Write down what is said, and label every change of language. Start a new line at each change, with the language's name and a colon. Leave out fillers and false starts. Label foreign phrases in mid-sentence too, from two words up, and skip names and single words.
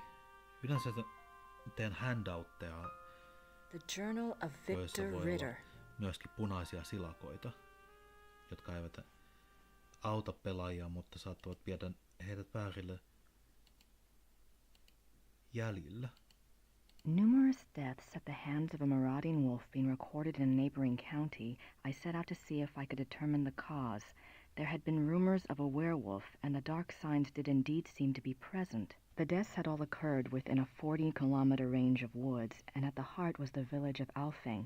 Finnish: Yleensä teen handoutteja,
English: The Journal of
Finnish: joissa Victor voi Ritter. olla myöskin punaisia silakoita, jotka eivät auta pelaajia, mutta saattavat viedä heidät väärille jäljillä.
English: Numerous deaths at the hands of a marauding wolf being recorded in a neighboring county, I set out to see if I could determine the cause. There had been rumors of a werewolf, and the dark signs did indeed seem to be present. The deaths had all occurred within a 40-kilometer range of woods, and at the heart was the village of Alfing.